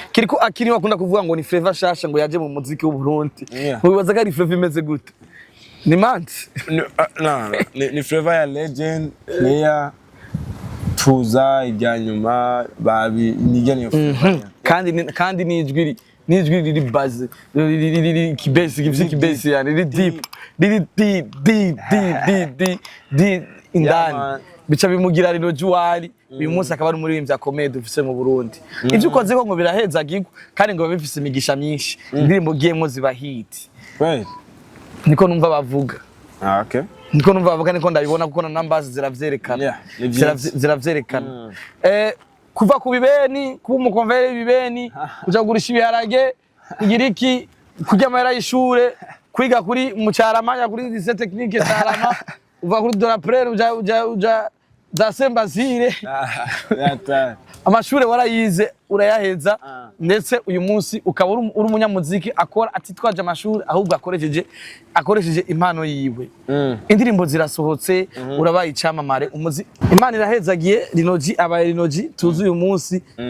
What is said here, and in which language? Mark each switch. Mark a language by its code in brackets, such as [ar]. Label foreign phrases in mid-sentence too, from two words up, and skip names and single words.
[rn] Kiriko Akili wakunda kuvuga ngo ni Flavour shasha ngo yaje mu muziki w'u Burundi. [en] Yeah. [rn] Wibaza ko ari Flavour imeze gute? Ni Manti? Ni, ah, [en] no, no. [rn] Ni, ni Flavour ya Legend, Player, Tuza, irya nyuma, Babi, niryo niyo Flavour Mhm. ya- Kandi ni, kandi ni ijwi ri-, ni ijwi riri buzz, riri, riri, riri, riri kibesi, gifise Riri kibesi deep. yani, riri [en] deep, riri deep, deep, deep, deep, deep, deep, indani. Yeah, man. [rn] Bica bimugira Rino Juwari, uyu Mm. munsi akaba ari umuririmbyi akomeye dufise mu Burundi. Mm. Ivyo ukoze ko ngo biraheza gigu, kandi ngo biba bifise imigisha myinshi. Mm. Indirimbo ugiyemwo ziba hit. Kweli? Niko numva bavuga. Ah, okay. Niko numva bavuga, niko ndabibona kuko na numbers ziravyerekana. Yeah, ni Ziravye-, vyinshi. ziravyerekana. Mm. Eh, kuva ku bibeni, kuba umukonveri w'ibibeni, uja kugurisha ibiharage, kugira iki, kurya amahera y'ishure, kwiga kuri mu Carama, ya kuri [fr] lycée technique [rn] Carama, uva kuri Doraprel, uja, uja, uja za Sembazire. Ah, yata. Amashure warayize, urayaheza, Ah. ndetse uyu munsi ukaba uri, uri umunyamuziki akora atitwaje amashuri, ahubwo akoresheje, akoresheje impano yiwe. Mm. Indirimbo zirasohotse, Mhm. urabaye icamamare, umuzi-, Imana irahezagiye, Rinoji abaye Rinoji, tuzi uyu munsi, Mm.